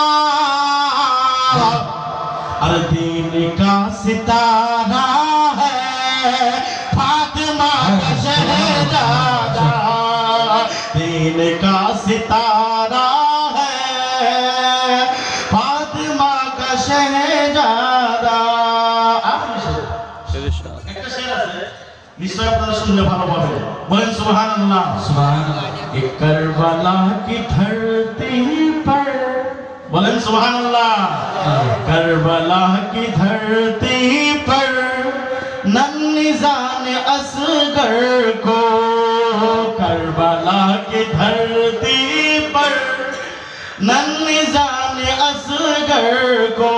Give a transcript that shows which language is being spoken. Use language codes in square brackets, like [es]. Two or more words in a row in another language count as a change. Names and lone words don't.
[ur] اور دین کا ستارہ ہے فاطمہ کا شہزادہ. دین کا ستارہ ہے فاطمہ کا شہزادہ. [bn] একটা শের আছে নিশ্চয় আপনারা শুনলে ভালো পাবেন. বলেন সুবহানাল্লাহ. সুবহানাল্লাহ. [ur] ایک کربلا کی دھرتی پر. [bn] বলেন সুবহানাল্লাহ. [ur] کربلا کی دھرتی پر ننھی جان اصغر کو. کربلا کی دھرتی پر ننھی جان اصغر کو.